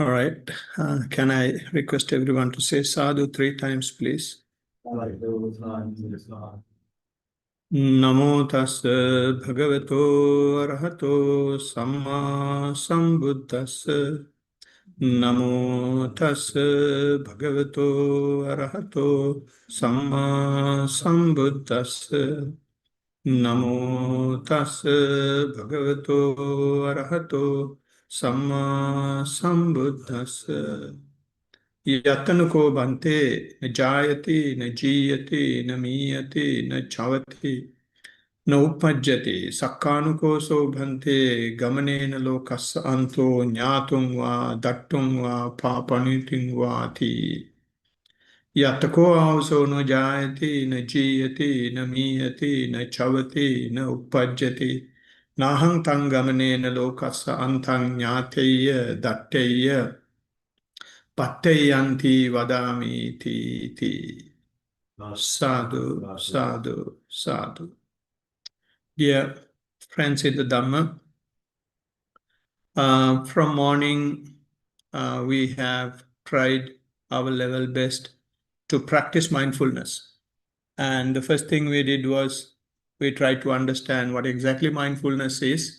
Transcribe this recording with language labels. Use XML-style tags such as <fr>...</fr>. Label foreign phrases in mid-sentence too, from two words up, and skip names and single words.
<en>All right. Can I request everyone to say sadhu 3 times, please?</en> <pi>Namo tassa bhagavato arahato samma sambuddhassa. Namo tassa bhagavato arahato samma sambuddhassa. Namo tassa bhagavato arahato samma sambuddhassa. Yatanako bhante na jayati na jiyati na miyati na chavati na uppajjati sakkanuko so bhante gamanena lokassa anto jnatum va dattum va papanitim vati. Yatako also no jayati na jiyati na miyati na chavati na uppajjati nahang tang gamanena lokassa antang jnateya datteya Patteyanti vadami ti. Sadhu, sadhu, sadhu.</pi> <en>Dear friends in the Dhamma, from morning we have tried our level best to practice mindfulness. And the first thing we did was we tried to understand what exactly mindfulness is.</en>